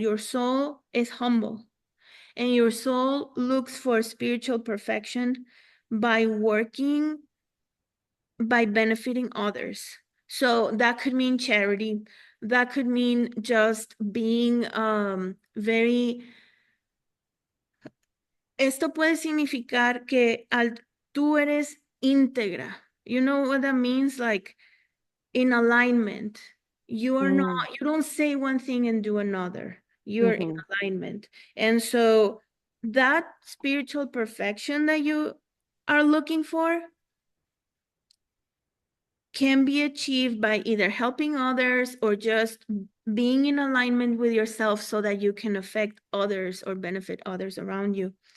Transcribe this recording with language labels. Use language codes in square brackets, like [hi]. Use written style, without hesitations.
[en] Your soul is humble, and your soul looks for spiritual perfection by working, by benefiting others. So that could mean charity. That could mean just being very. [es] Esto puede significar que tú eres íntegra. [en] You know what that means? Like in alignment. You are not, Mm, you don't say one thing and do another. You're in ujú, alignment. And so that spiritual perfection that you are looking for can be achieved by either helping others or just being in alignment with yourself so that you can affect others or benefit others around you.